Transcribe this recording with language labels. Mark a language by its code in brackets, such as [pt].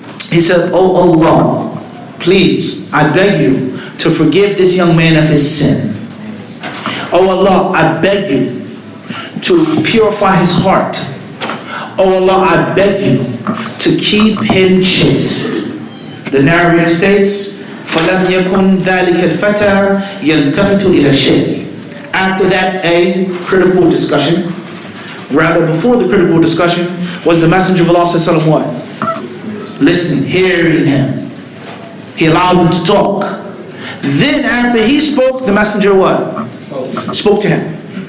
[en] He said, oh Allah, please, I beg you to forgive this young man of his sin. Oh Allah, I beg you to purify his heart. Oh Allah, I beg you to keep him chaste. The narrator states, [ar] فَلَمْ يَكُنْ ذَلِكَ الْفَتَى يَلْتَفِتُ إِلَى الشَّيْءِ. [en] After that, a critical discussion, rather before the critical discussion, was the Messenger of Allah ﷺ what? Listening, hearing him. He allowed him to talk. Then after he spoke, the Messenger what? Spoke to him.